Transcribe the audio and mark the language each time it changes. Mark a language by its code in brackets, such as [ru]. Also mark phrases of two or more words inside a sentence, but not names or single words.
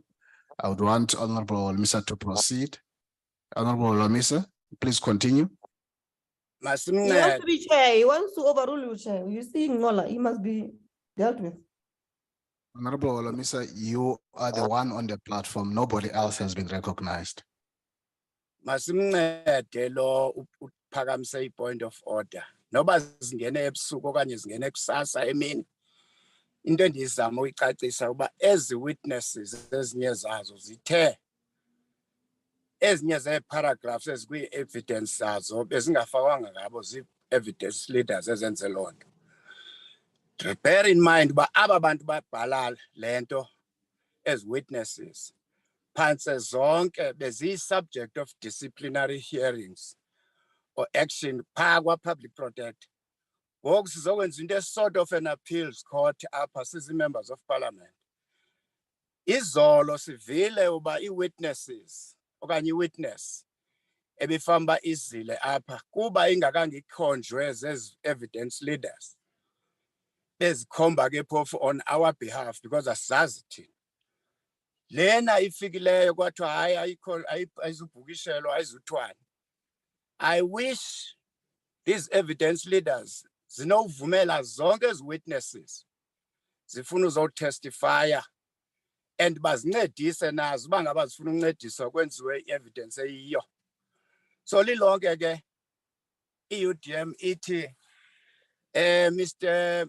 [en] I would want Honorable Olomisa to proceed. Honorable Olomisa, please continue. He wants to be chair. He wants to overrule you, chair. You see, Ngola, he must be dealt with. Honorable Olomisa, you are the one on the platform. Nobody else has been recognized. [xh] Masimncede lo uphakamisa [en] point of order. [xh] Noba zingene ebusuku okanye zingene kusasa emini. Into endizama uyicacisa uba ezi witnesses ezinye zazo zithe ezinye zee-paragraphs ezikwi-evidence zazo bezingafakwanga ngabo zii- [en] evidence leaders [xh] ezenze loo nto. [en] Bear in mind, but [xh] aba bantu babhalala lento [en] as witnesses. [xh] Phansi zonke bezi- [en] subject of disciplinary hearings or action [xh] phaa kwa- [en] public protector. [xh] Ngoku sizokwenza into [en] sort of an appeals court [xh] apha sizi- [en] members of parliament. [xh] Izolo sivile uba i-witnesses okanye i-witness ebifamba izile apha kuba ingakangikhonjwe zezi- [en] evidence leaders. [xh] Bezikhomba ke phofu [en] on our behalf because [xh] asizazi thina. Lena ifikileyo kwathiwa hayi ayikho ayizubhukishelwa ayizuthwani. [en] I wish these evidence leaders [xh] zinovumela zonke ezi witnesses zifuna uzotestifya and bazincedise nazo uba ngaba zifuna uncediswa kwenziwe i-evidence eyiyo. So lilonke ke i-UDM ithi Mr.